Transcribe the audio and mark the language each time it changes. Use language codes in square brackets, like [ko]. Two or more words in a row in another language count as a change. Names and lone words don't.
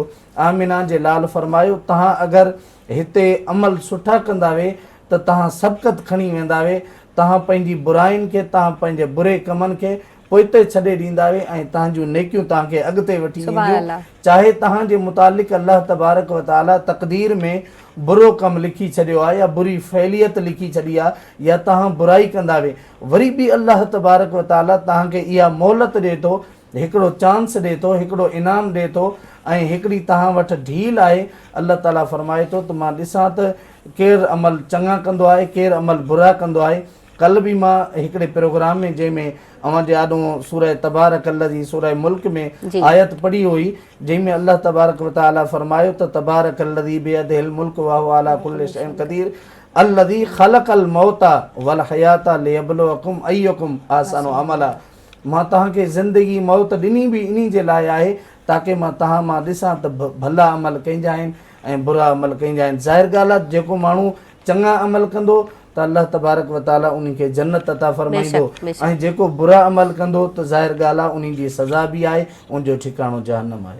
[sd] आमिना जे लाल फरमायो, तव्हां अगरि हिते अमल सुठा कंदा वे त तव्हां सबक़त खणी वेंदा वे, तव्हां पंहिंजी बुराइनि खे, तव्हां पंहिंजे बुरे कमनि खे पोइते छॾे ॾींदा वे ऐं तव्हांजूं नेकियूं तव्हांखे अॻिते वठी ईंदियूं। चाहे तव्हांजे मुतालिक़ अल्लाह तबारक व तआला तक़दीर में बुरो कमु लिखी छॾियो आहे या बुरी फ़ैलियत लिखी छॾी आहे या तव्हां बुराई कंदा वे, वरी बि अल्लाह तबारक व तआला तव्हांखे इहा मोहलत ॾिए थो, हिकिड़ो चांस ॾिए थो, हिकिड़ो इनाम ॾिए थो ऐं हिकिड़ी तव्हां वटि ढील आहे। अल्लाह ताला फरमाए थो त मां ॾिसां त केरु अमल चङा कंदो आहे, केरु अमल बुरा कंदो आहे। कल भी मां हिकिड़े प्रोग्राम में जंहिंमें अवां जे आॾो सूरह तबारक अल्लज़ी सूरह मुल्क में आयत पढ़ी हुई जंहिंमें अल्लाह तबारक व तआला फरमायो त [ar] تبارك الذي بيده الملك وهو على كل شيء قدير الذي خلق الموت والحياة ليبلوكم أيكم أحسن عملا. [sd] मां तव्हांखे ज़िंदगी मौत ॾिनी बि इन जे लाइ आहे ताकी मां तव्हां मां ॾिसां त भला अमल कंहिंजा आहिनि ऐं बुरा अमल कंहिंजा आहिनि। ज़ाहिर ॻाल्हि आहे जेको माण्हू चङा अमल कंदो त अल्लाह तबारक व ताला उन खे जन्नत अता फरमाईंदो ऐं जेको बुरा अमल कंदो त ज़ाहिर ॻाल्हि आहे उन जी सज़ा बि आहे उन जो ठिकाणो जहन्नम आहे।